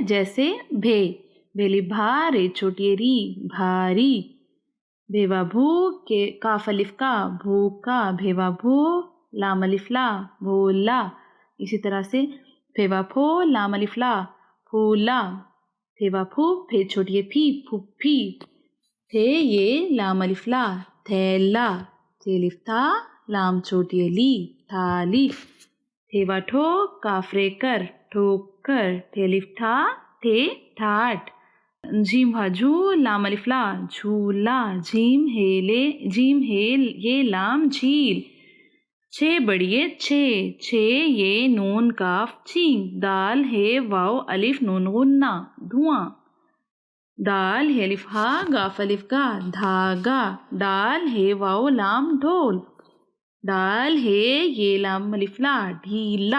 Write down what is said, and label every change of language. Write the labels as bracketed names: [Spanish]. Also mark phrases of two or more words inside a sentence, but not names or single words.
[Urdu] جیسے بھے، بھیلی بھا، رے چھوٹی ری، بھاری۔ بھے وا بھو، کاف الف کا، بھو کا۔ بھے وا بھو، لام الف لا، بھولا۔ اسی طرح سے پھے وا پھو، لام الف لا، پھولا۔ پھے وا پھو، پھے چھوٹی پھی، پھوپھی۔ تھے یہ، لام الف لا، تھیلا۔ تھے الف تھا، لام چھوٹی لی، تھالی۔ تھے وا ٹھو، کاف رے کر، ٹھوکر۔ تھے الف ٹھا، تھے ٹھاٹ۔ جیم وا جھو، لام الف لا، جھولا۔ جیم ہے یہ، لام جھیل۔ چھ بڑیے چھ، چھ یہ، نون کاف چینگ۔ دال ہے واؤ الف نون غنہ، دھواں۔ دال ہے الف ہا، گاف الف گا، دھاگا۔ ڈال ہے واؤ لام ڈھول۔ ڈال ہے یہ، لام الف لا، ڈھیلا۔